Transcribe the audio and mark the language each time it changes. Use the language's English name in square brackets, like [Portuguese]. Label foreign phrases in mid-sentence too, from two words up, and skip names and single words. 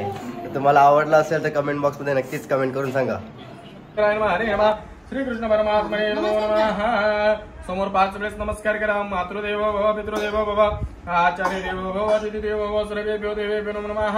[Marathi] तर तुम्हाला आवडला असेल तर कमेंट बॉक्समध्ये नक्कीच कमेंट करून सांगा. [Sanskrit] श्रीकृष्ण परमात्मने नमो नमः. [Marathi] समोर 5 वेळेस नमस्कार करा. [Sanskrit] मातृदेव भव, पितृदेव भव, आचार्य देव भव, अतिथी देव भव, सर्वेभ्यो देवेभ्यो नमो नमः.